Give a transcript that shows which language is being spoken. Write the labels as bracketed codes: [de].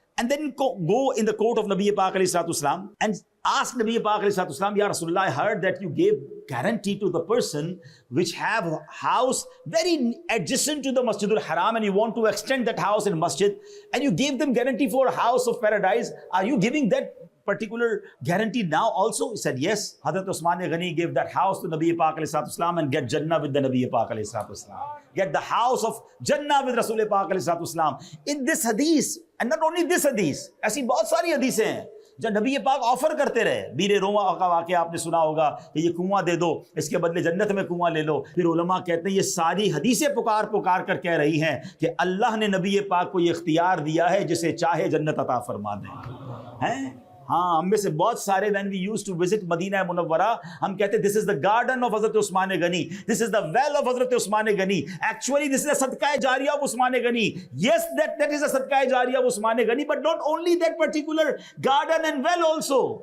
[en] And then go in the court of Nabi Pak alayhi salatu wasalam and ask Nabi Pak alayhi salatu wasalam, Ya Rasulullah, I heard that you gave guarantee to the person which have a house very adjacent to the Masjid al-Haram and you want to extend that house in masjid and you gave them guarantee for a house of paradise. Are you giving that particular guarantee now also? He said, yes. Hazrat Usman Ghani gave that house to Nabi Pak alayhi salatu wasalam and get Jannah with the Nabi Pak alayhi salatu wasalam. Get the house of Jannah with Rasul Pak alayhi salatu wasalam. In this hadith, and not only this hadith, [ur] ایسی بہت ساری حدیثیں ہیں جب نبی پاک offer کرتے رہے. بیر روما کا واقعہ آپ نے سنا ہوگا کہ یہ کنواں دے دو, اس کے بدلے جنت میں کنواں لے لو. پھر علماء کہتے ہیں یہ ساری حدیثیں پکار کر کہہ رہی ہیں کہ اللہ نے نبی پاک کو یہ اختیار دیا ہے جسے چاہے جنت عطا فرما دیں. ہاں, ہم میں سے بہت سارے [en] when we used to visit Medina Munawwara [ur] ہم کہتے [en] this is the garden of Hazrat Usman Ghani, this is the well of Hazrat Usman Ghani. Actually this is a sadqah jariyah of Usman Ghani. Yes, that is a sadqah jariyah of Usman Ghani, but not only that particular garden and well also.